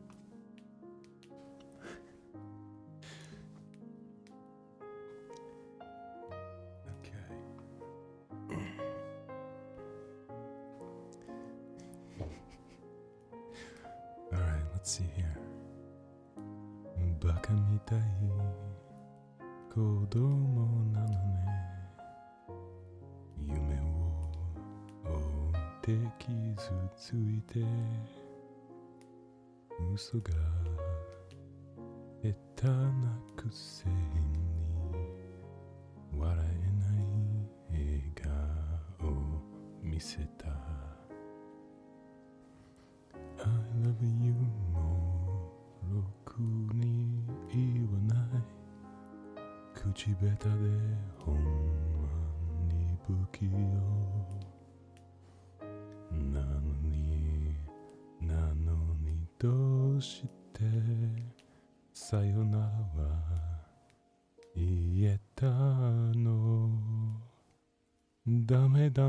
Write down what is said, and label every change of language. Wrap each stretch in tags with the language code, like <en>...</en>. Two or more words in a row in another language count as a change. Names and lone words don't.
<en>Alright, let's see here.</en> <ja>バカみたい 子供なのね. 夢を追って 傷ついて. 嘘が下手なくせに 笑えない. せた</ja> <en>I love you</en> <ja>もろくに言わない口下手でほんまに不器用なのにどうしてさよなら言えたのダメダ</ja>